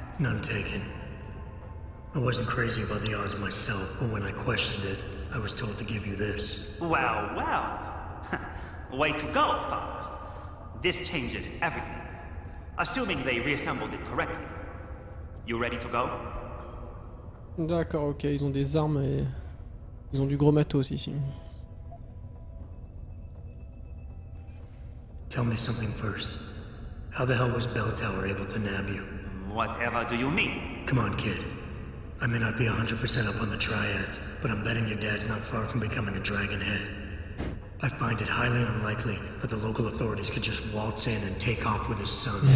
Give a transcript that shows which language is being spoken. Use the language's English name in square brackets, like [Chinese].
[English] None taken. I wasn't crazy about the odds myself, but when I questioned it, I was told to give you this. Well, well. Way to go, Father. This changes everything. Assuming they reassembled it correctly. You ready to go? [French] D'accord, ok, ils ont des armes et... Ils ont du gros matos ici. [English] Tell me something first. How the hell was Bell Tower able to nab you? Whatever do you mean? Come on, kid. I may not be 100% up on the triads, but I'm betting your dad's not far from becoming a dragon head. I find it highly unlikely that the local authorities could just waltz in and take off with his son.